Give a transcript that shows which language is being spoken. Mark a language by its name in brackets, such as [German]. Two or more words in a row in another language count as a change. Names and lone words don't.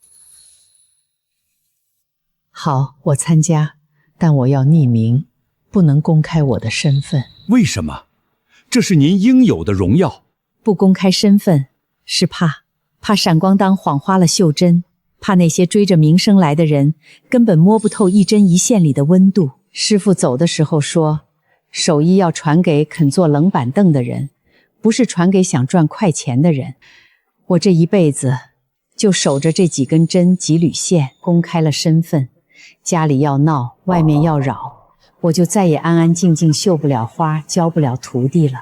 [Chinese] 好，我參加，但我要匿名，不能公開我的身份。為什麼？這是您應有的榮耀。不公開身份，是怕閃光燈晃花了繡針，怕那些追着名聲來的人根本摸不透一針一線裡的溫度。師父走的時候說，手藝要傳給肯坐冷板凳的人，不是傳給想賺快錢的人。我這一輩子就守着這幾根針幾縷線，公開了身份，家裡要鬧，外面要擾，我就再也安安靜靜繡不了花，教不了徒弟了。